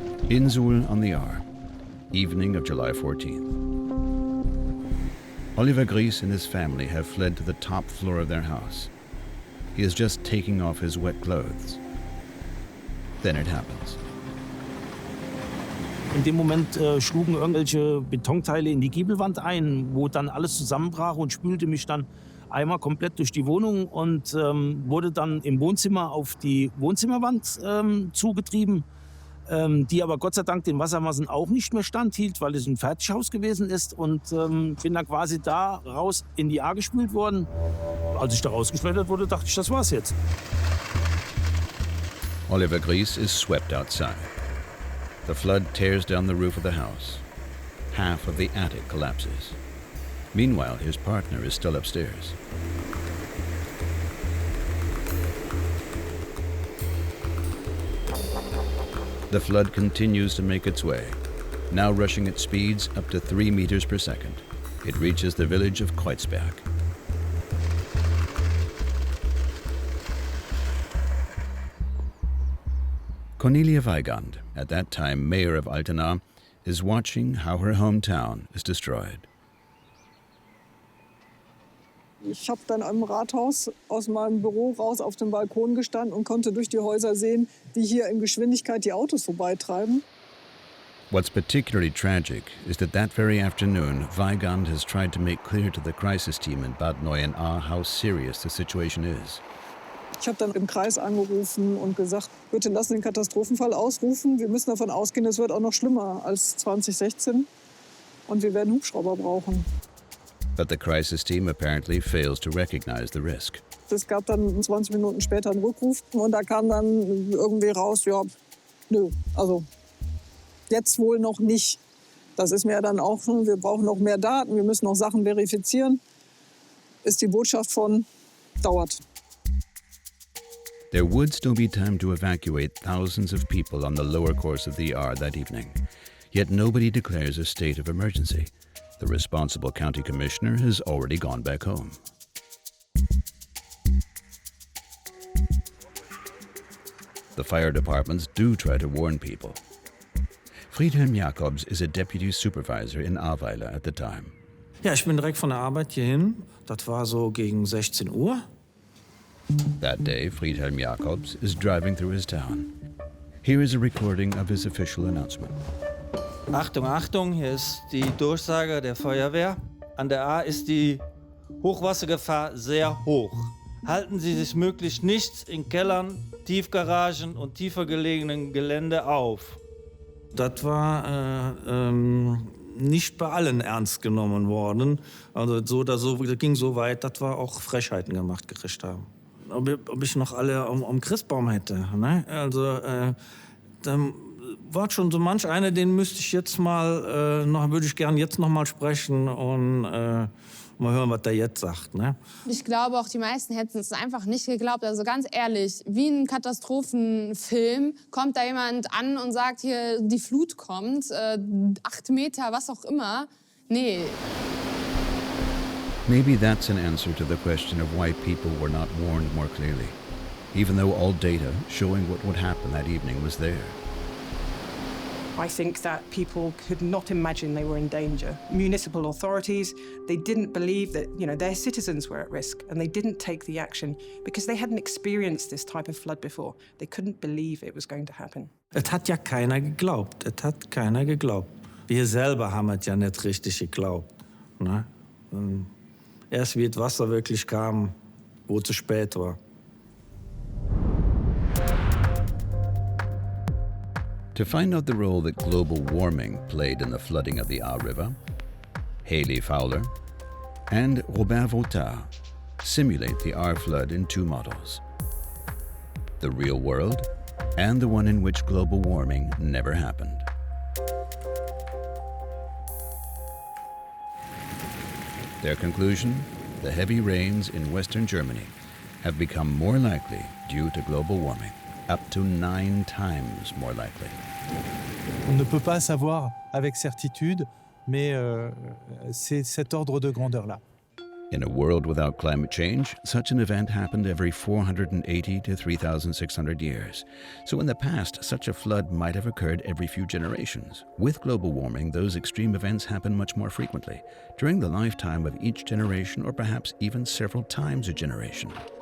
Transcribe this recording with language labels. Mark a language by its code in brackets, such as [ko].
[en] In Suhl on the Ahr, evening of July 14th. Oliver Gries and his family have fled to the top floor of their house. He is just taking off his wet clothes. Then it happens. [de] In dem Moment schlugen irgendwelche Betonteile in die Giebelwand ein, wo dann alles zusammenbrach und spülte mich dann einmal komplett durch die Wohnung und wurde dann im Wohnzimmer auf die Wohnzimmerwand zugetrieben, die aber Gott sei Dank den Wassermassen auch nicht mehr standhielt, weil es ein Fertighaus gewesen ist und bin dann quasi da raus in die Ahr gespült worden. Als ich da rausgeschleudert wurde, dachte ich, das war's jetzt. [en] Oliver Gries is swept outside. The flood tears down the roof of the house. Half of the attic collapses. Meanwhile, his partner is still upstairs. The flood continues to make its way, now rushing at speeds up to 3 meters per second. It reaches the village of Kreuzberg. Cornelia Weigand, at that time mayor of Altena, is watching how her hometown is destroyed. [de] Ich habe dann im Rathaus aus meinem Büro raus auf dem Balkon gestanden und konnte durch die Häuser sehen, wie hier in Geschwindigkeit die Autos vorbeitreiben. [en] What's particularly tragic is that very afternoon, Weigand has tried to make clear to the crisis team in Bad Neuenahr how serious the situation is. [de] Ich habe dann im Kreis angerufen und gesagt, bitte lassen den Katastrophenfall ausrufen. Wir müssen davon ausgehen, es wird auch noch schlimmer als 2016 und wir werden Hubschrauber brauchen. [en] But the crisis team apparently fails to recognize the risk. [de] Es gab dann 20 Minuten später einen Rückruf und da kam dann irgendwie raus, ja, nö, also jetzt wohl noch nicht. Das ist mir dann auch schon, wir brauchen noch mehr Daten, wir müssen noch Sachen verifizieren. Ist die Botschaft von, dauert. [en] There would still be time to evacuate thousands of people on the lower course of the Ahr that evening. Yet nobody declares a state of emergency. The responsible county commissioner has already gone back home. The fire departments do try to warn people. Friedhelm Jacobs is a deputy supervisor in Ahrweiler at the time. [de] Ja, ich bin direkt von der Arbeit hierhin. Das war so gegen 16 Uhr. [en] That day, Friedhelm Jacobs is driving through his town. Here is a recording of his official announcement. [de] Achtung, Achtung, hier ist die Durchsage der Feuerwehr. An der Ahr ist die Hochwassergefahr sehr hoch. Halten Sie sich möglichst nicht in Kellern, Tiefgaragen und tiefer gelegenen Gelände auf. Das war nicht bei allen ernst genommen worden. Also so oder so, das ging so weit, dass wir auch Frechheiten gemacht gekriegt haben. Ob ich noch alle um Christbaum hätte. Ne? Also dann war schon so manch einer, den müsste ich jetzt mal, würde ich gern jetzt noch mal sprechen und mal hören, was der jetzt sagt. Ne? Ich glaube, auch die meisten hätten es einfach nicht geglaubt. Also ganz ehrlich, wie ein Katastrophenfilm kommt da jemand an und sagt, hier, die Flut kommt, 8 Meter, was auch immer. Nee. [en] Maybe that's an answer to the question of why people were not warned more clearly, even though all data showing what would happen that evening was there. I think that people could not imagine they were in danger. Municipal authorities, they didn't believe that, their citizens were at risk, and they didn't take the action because they hadn't experienced this type of flood before. They couldn't believe it was going to happen. [de] Es hat ja keiner geglaubt. Es hat keiner geglaubt. Wir selber haben es ja nicht richtig geglaubt. Ne? Erst wie das Wasser wirklich kam, wo es zu spät war. [en] To find out the role that global warming played in the flooding of the Ahr River, Haley Fowler and Robert Vautard simulate the Ahr flood in 2 models: the real world and the one in which global warming never happened. Their conclusion: the heavy rains in western Germany have become more likely due to global warming, up to 9 times more likely. [fr] On ne peut pas savoir avec certitude, mais c'est cet ordre de grandeur-là. [en] In a world without climate change, such an event happened every 480 to 3,600 years. So in the past, such a flood might have occurred every few generations. With global warming, those extreme events happen much more frequently, during the lifetime of each generation, or perhaps even several times a generation.